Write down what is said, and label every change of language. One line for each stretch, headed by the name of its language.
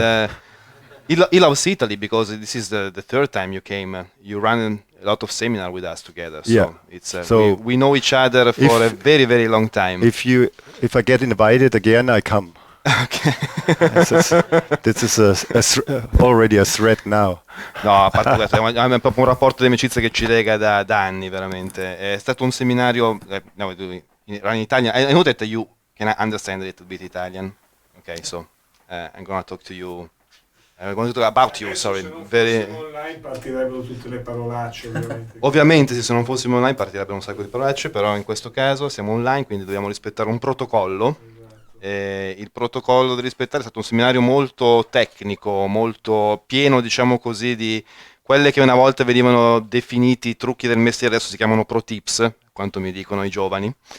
English: And he loves Italy because this is the third time you came. You ran a lot of seminar with us together. So Yeah. it's So we know each other for a very, very long time. If I get invited again, I come. Okay. This is already a threat now.
Italian: No, a parte questo, è proprio un rapporto di amicizia che ci lega da anni, veramente. È stato un seminario,
English: in Italian. I know that you can understand a little bit Italian. Okay, so I'm going to talk to you. I'm going to talk about you, sorry.
Italian: Se non
English: Very...
Italian: fossimo online partirebbero tutte le parolacce, ovviamente. Ovviamente, se non fossimo online partirebbero un sacco di parolacce, però in questo caso siamo online, quindi dobbiamo rispettare un protocollo. Il protocollo da rispettare è stato un seminario molto tecnico, molto pieno, diciamo così, di quelle che una volta venivano definiti trucchi del mestiere, adesso si chiamano pro tips, quanto mi dicono i giovani.